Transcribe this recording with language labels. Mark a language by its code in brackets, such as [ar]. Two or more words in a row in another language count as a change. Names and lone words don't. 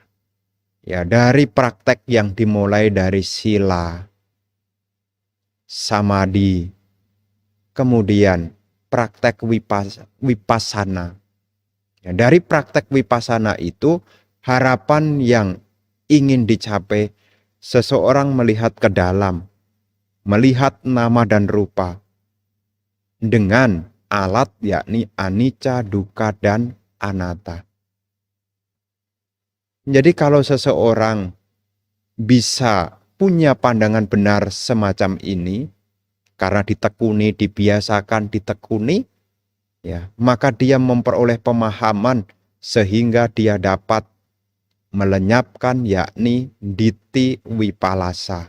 [id] Ya, dari praktek yang dimulai dari [pi] sila, samadhi, [id] kemudian praktek vipassana. Ya, dari praktek vipassana itu harapan yang ingin dicapai, seseorang melihat ke dalam, melihat nama dan rupa dengan alat yakni [pi] anicca, dukkha, [id] dan anatta. Jadi kalau seseorang bisa punya pandangan benar semacam ini, karena ditekuni, dibiasakan ditekuni, ya, maka dia memperoleh pemahaman sehingga dia dapat melenyapkan yakni [pi] Ditthi Vipallasa.